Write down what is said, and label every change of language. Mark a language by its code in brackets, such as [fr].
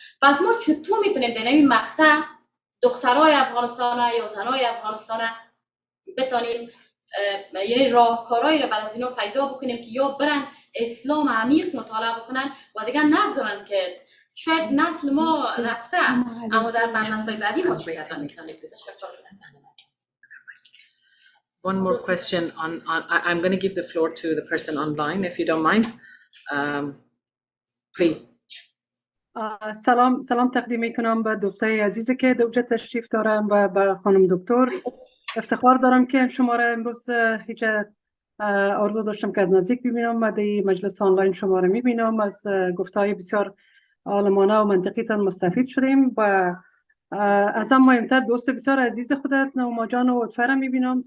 [fa] پس ما چطور میتونیم در این مقطع دخترای افغانستان یا زنای افغانستان بتونیم یعنی راهکارهایی را برای از اینا پیدا بکنیم که یا برن اسلام عمیق مطالعه بکنن و دیگه نگذارن که شاید نسل ما رفته اما در نسل بعدی ما چی کردن میکنیم. [en] One more question I'm going to give the floor to the person online if you don't mind. Please. [fa] سلام تقدیم میکنم به دوستای عزیزی که دوجه تشریف دارم و به خانم دکتر. افتخار دارم که شما را امروز هیچ آرزو داشتم که از نزدیک ببینم و در مجلس آنلاین شما را میبینم. از گفتهای بسیار عالمانه و منطقیتان مستفید شدیم و از هم مهمتر دوست بسیار عزیز خودت هما جان و هودفر را میبینم.